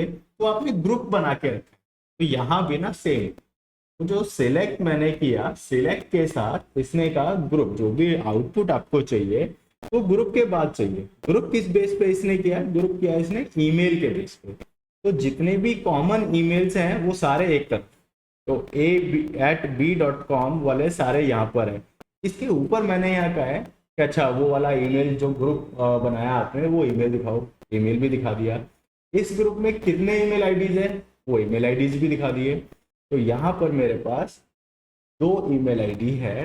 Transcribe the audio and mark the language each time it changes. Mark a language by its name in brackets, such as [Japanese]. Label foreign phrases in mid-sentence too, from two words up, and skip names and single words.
[Hindi] तो आपने ग्रुप बना के रखा है। तो यहाँ भी ना सेम, तो जो सिलेक्ट मैंने किया, सिलेक्ट के साथ इसने कहा ग्रुप, जो भी आउटपुट आपको चाहिए वो ग्रुप के बाद चाहिए। ग्रुप किस बेस पे इसने किया, ग्रुप किया इसने ईमेल के बेस पे। तो जितने भी [English] common emails [Hindi] हैं वो सारे एक तरफ, तो a@b.com वाले सारे यहाँ पर हैं। इसके ऊपर मैंने यहाँ कहा है कि अच्छा वो वाला ईमेल जो ग्रुप बनाया आपने वो ईमेल दिखाओ, ईमेल भी दिखा दिया। इस ग्रुप में कितने [English] email IDs [Hindi] है, वो [English] email IDs [Hindi] भी दिखा दिए। तो यहाँ पर मेरे पास 2 [English] email ID [Hindi] है।